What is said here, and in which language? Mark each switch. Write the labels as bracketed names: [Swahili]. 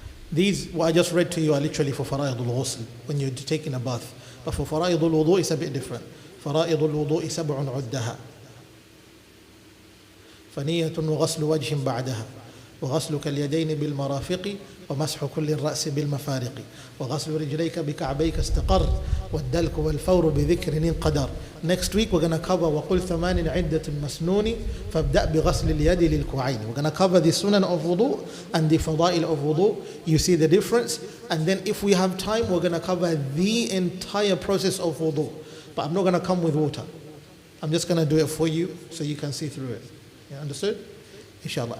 [English] These, what I just read to you, are literally for فرائض الغسل, when you're taking a bath. But for فرائض الوضوء, it's a bit different. [Arabic] فرائض الوضوء 7 عدها. فنية وغسل وجه بعدها وغسلك اليدين بالمرافق ومسح كل الرأس بالمفارق وغسل رجليك بكعبيك استقر والدلك والفور بذكر انقدر. Next week we're going to cover وقل 8 عدة مسنون فابدأ بغسل اليد للكوعين. [English] We're going to cover the sunan of wudu and the fadail of wudu. You see the difference. And then if we have time, we're going to cover the entire process of wudu. But I'm not going to come with water. I'm just going to do it for you so you can see through it. You understood? Inshallah.